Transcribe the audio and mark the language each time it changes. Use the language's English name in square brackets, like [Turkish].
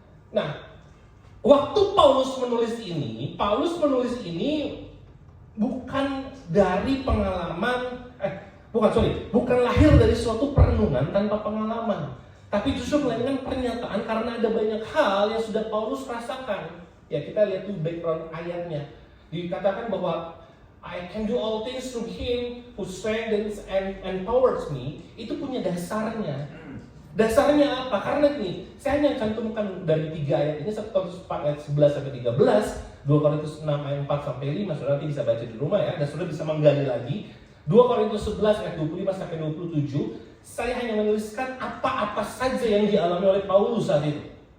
[Indonesian] Nah, waktu Paulus menulis ini bukan dari pengalaman, bukan lahir dari suatu perenungan tanpa pengalaman, tapi justru melainkan pernyataan karena ada banyak hal yang sudah Paulus rasakan. Ya, kita lihat tuh background ayatnya. Dikatakan bahwa [English] I can do all things through Him who strengthens and empowers me. [Indonesian] Itu punya dasarnya. Dasarnya apa? Karena ini, saya hanya cantumkan dari 3 ayat ini, 1 Korintus 4 ayat 11 sampai 13, 2 Korintus 6 ayat 4 sampai 5, saudara nanti bisa baca di rumah ya, dan saudara bisa menggali lagi. 2 Korintus 11 ayat 25 sampai 27, saya hanya menuliskan apa-apa saja yang dialami oleh Paulus saat itu.